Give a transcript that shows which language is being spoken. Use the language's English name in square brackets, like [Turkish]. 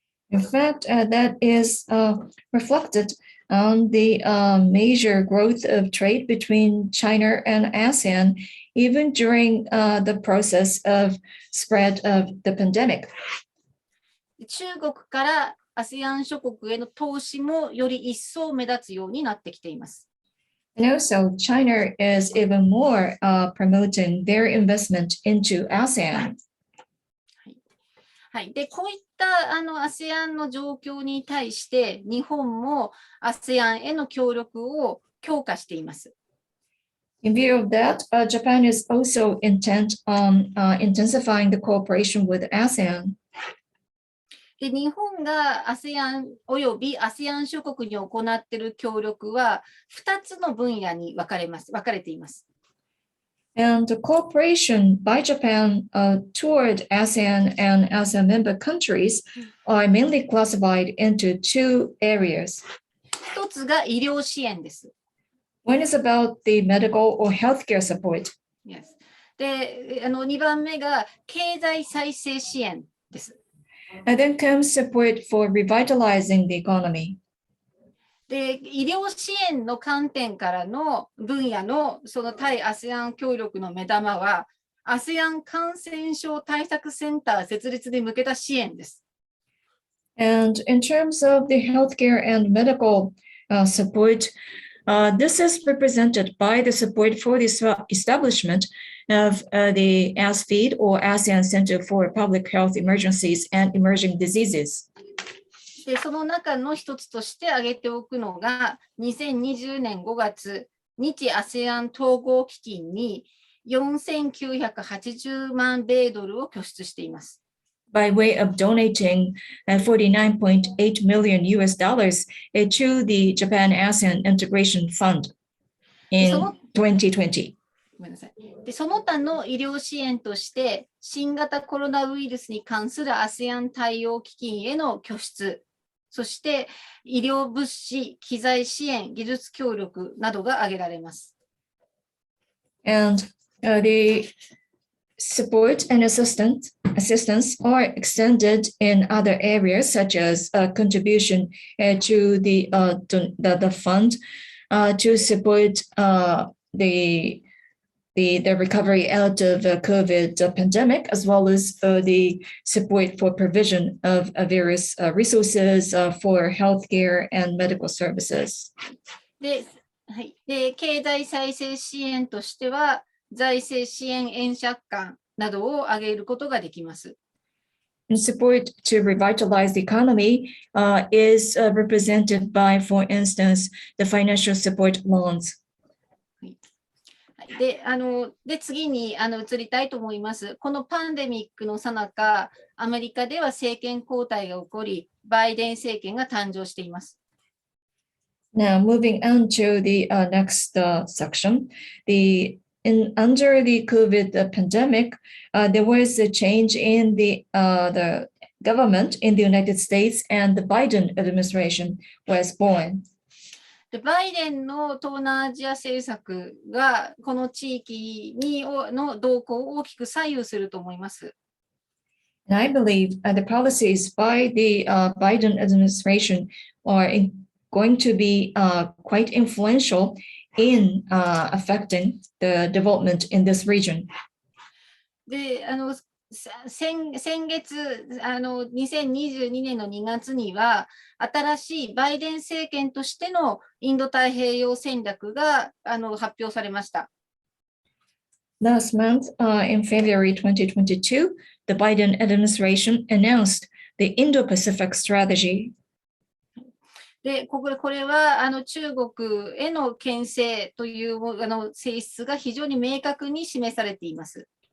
[English] In fact, that is reflected on the major growth of trade between China and ASEAN, even during the process of spread of the pandemic. [Japanese] 中国から ASEAN 諸国への投資もより一層目立つようになってきています。 [English] And also, China is even more promoting their investment into ASEAN. [Japanese] はい、でこういったASEAN の状況に対して日本も ASEAN への協力を強化しています。 [English] In view of that, Japan is also intent on intensifying the cooperation with ASEAN. [Japanese] で日本が ASEAN および ASEAN 諸国に行っている協力は2つの分野に分かれています。 [English] And the cooperation by Japan toward ASEAN and ASEAN member countries are mainly classified into two areas. [Japanese] 一つが医療支援です。 [English] One is about the medical or healthcare support. Yes. [Japanese] で、2番目が経済再生支援です。 [English] And then comes support for revitalizing the economy. [Japanese] で、医療支援の観点からの分野のその対 ASEAN 協力の目玉は ASEAN 感染症対策センター設立に向けた支援です。 [English] And in terms of the healthcare and medical support, this is represented by the support for the establishment of the ASFED or ASEAN Center for Public Health Emergencies and Emerging Diseases. [Japanese] でその中の一つとして挙げておくのが2020年5月日 ASEAN 統合基金に4980万米ドルを拠出しています。 [English] By way of donating 49.8 million US dollars to the Japan-ASEAN Integration Fund in 2020. [Japanese] ごめんなさい。でその他の医療支援として新型コロナウイルスに関する ASEAN 対応基金への拠出、そして医療物資、機材支援、技術協力などが挙げられます。 [English] And the support and assistance are extended in other areas, such as contribution to the fund to support the recovery out of the COVID pandemic, as well as the support for provision of various resources for healthcare and medical services. [Japanese] で、経済再生支援としては、財政支援円借款などを挙げることができます。 [English] And support to revitalize the economy is represented by, for instance, the financial support loans. [Japanese] で次に移りたいと思います。このパンデミックの最中、アメリカでは政権交代が起こり、バイデン政権が誕生しています。 [English] Now, moving on to the next section, under the COVID pandemic, there was a change in the government in the United States, and the Biden administration was born. [Japanese] でバイデンの東南アジア政策がこの地域の動向を大きく左右すると思います。 [English] And I believe the policies by the Biden administration are going to be quite influential in affecting the development in this region. で [Japanese] 先月、2022年の2月には、新しいバイデン政権としてのインド太平洋戦略が発表されました。 [English] Last month, in February 2022, the Biden administration announced the Indo-Pacific strategy. [Japanese] で、これは中国への牽制という性質が非常に明確に示されています。